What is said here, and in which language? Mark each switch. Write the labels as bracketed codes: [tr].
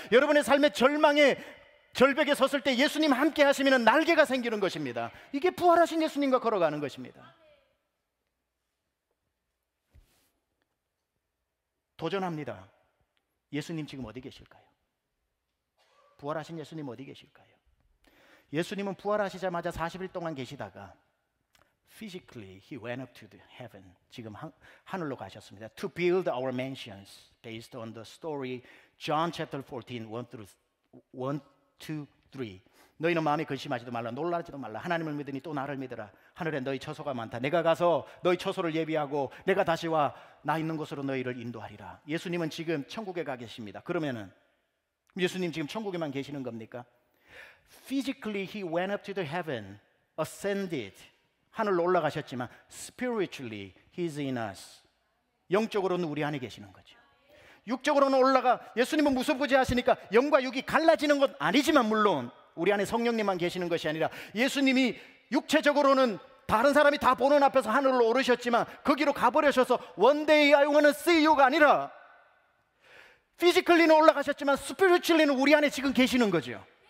[ko] 여러분의 삶의 절망에, 절벽에 섰을 때 예수님 함께 하시면 날개가 생기는 것입니다. 이게 부활하신 예수님과 걸어가는 것입니다. 도전합니다. 예수님 지금 어디 계실까요? 부활하신 예수님 어디 계실까요? 예수님은 부활하시자마자 40일 동안 계시다가 [en] physically he went up to the heaven. [ko] 지금 하늘로 가셨습니다. [en] To build our mansions based on the story John chapter 14 1 2, 3. [ko] 너희는 마음에 근심하지도 말라, 놀라지도 말라. 하나님을 믿으니 또 나를 믿으라. 하늘에 너희 처소가 많다. 내가 가서 너희 처소를 예비하고 내가 다시 와 나 있는 곳으로 너희를 인도하리라. 예수님은 지금 천국에 가 계십니다. 그러면은 예수님 지금 천국에만 계시는 겁니까? [en] Physically he went up to the heaven, ascended. [ko] 하늘로 올라가셨지만 [en] spiritually he's in us. [ko] 영적으로는 우리 안에 계시는 거죠. 육적으로는 올라가, 예수님은 무소부지 하시니까 영과 육이 갈라지는 건 아니지만 물론 우리 안에 성령님만 계시는 것이 아니라 예수님이 육체적으로는 다른 사람이 다 보는 앞에서 하늘로 오르셨지만 거기로 가버리셔서 [en] One day I want to see you [ko] 가 아니라 피지컬리는 올라가셨지만 스피리추얼리는 우리 안에 지금 계시는 거죠.